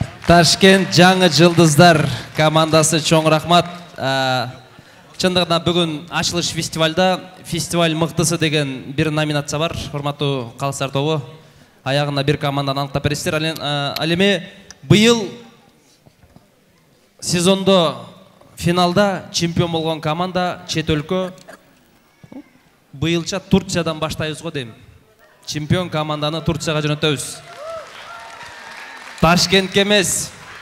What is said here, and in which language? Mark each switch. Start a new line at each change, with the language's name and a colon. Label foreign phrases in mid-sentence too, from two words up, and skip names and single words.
Kyrgyz: Ташкент жаңы жылдыздар командасы чоң рахмат. Чындыгында бүгін ашылыш фестивальда фестиваль мыктысы деген бір номинация бар. Урматтуу калыстар тобу.
Kazakh: Аяғында бір команданы анықтап бересіздер.
Kyrgyz: Ал эми быйыл сезондо финалда чемпион болгон команда чет өлкө. Быйылча Турциядан баштайбыз го дейм. Чемпион команданы Турцияга жөнөтөбүз. Ташкентке эмес.